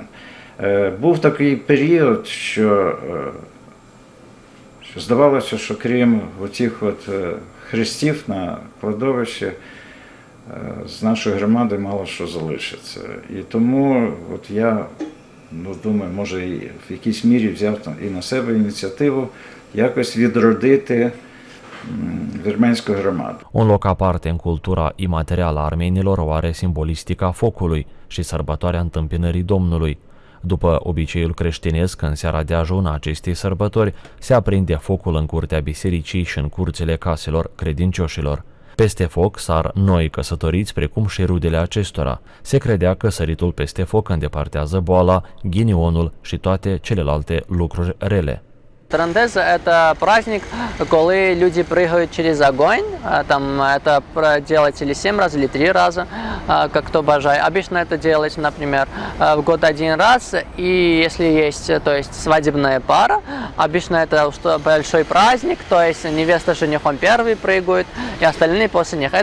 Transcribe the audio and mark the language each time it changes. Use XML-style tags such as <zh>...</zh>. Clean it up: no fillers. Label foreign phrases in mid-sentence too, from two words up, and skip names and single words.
<uk>Був такий період, що здавалося, що крім оцих хрестів на кладовищі, з нашої громади мало що залишиться. І тому я думаю, може і в якійсь мірі взяв і на себе ініціативу якось відродити viermeanskую громаду.</uk> <ro>Un loc aparte în cultura imaterială a armenilor o are simbolistica focului și sărbătoarea întâmpinării Domnului. După obiceiul creștinesc, în seara de ajun a acestei sărbători se aprinde focul în curtea bisericii și în curțile caselor credincioșilor. Peste foc sar noi căsătoriți, precum și rudele acestora. Se credea că săritul peste foc îndepărtează boala, ghinionul și toate celelalte lucruri rele.</ro> <ru>Трандези – это праздник, когда люди прыгают через огонь. Там это делать или 7 раз, или 3 раза, как кто бажает. Обычно это делать, например, в год 1 раз. И если есть, то есть свадебная пара, обычно это большой праздник, то есть невеста с женихом первый прыгают, и остальные после них.</ru>